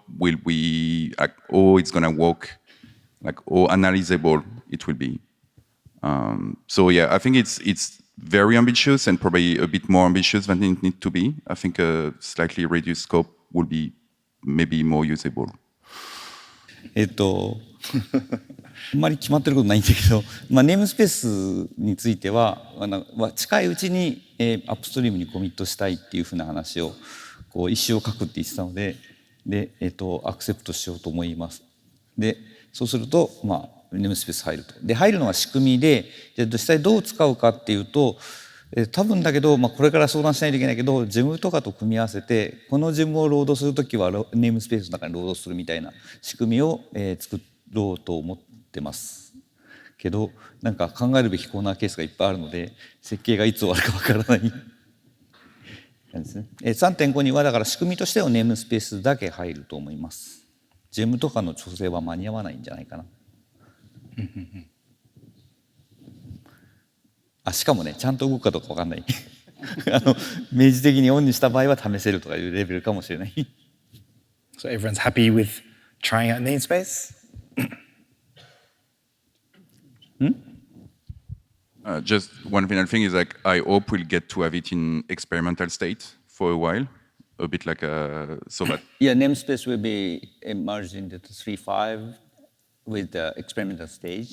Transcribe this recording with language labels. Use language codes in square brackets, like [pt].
[en] Will we, like, oh, it's gonna work, like, oh, analyzable it will be. So yeah, I think it's very ambitious and probably a bit more ambitious than it needs to be. I think a slightly reduced scope will be maybe more usable. [ja] あんまり決まってることないんだけど、ネームスペースについては近いうちにアップストリームにコミットしたいっていうふうな話をこう一詩を書くって言ってたので、アクセプトしようと思います。で、そうするとネームスペース入ると。で、入るのは仕組みで、実際どう使うかっていうと、多分だけど、これから相談しないといけないけど、ジェムとかと組み合わせて、このジェムをロードするときはネームスペースの中にロードするみたいな仕組みを作ろうと思ってますけど、なんか考えるべきコーナーケースがいっぱいあるので、設計がいつ終わるかわからないですね。 3.5 にはだから仕組みとしてはネームスペースだけ入ると思います。ジェムとかの調整は間に合わないんじゃないかな。しかもね、ちゃんと動くかどうかわかんない。明示的にオンにした場合は試せるとかいうレベルかもしれない。 [en] So everyone's happy with trying out namespace? Just one final thing is like I hope we'll get to have it in experimental state for a while, a bit like so that. Yeah, namespace will be merged into 3.5 with the experimental stage.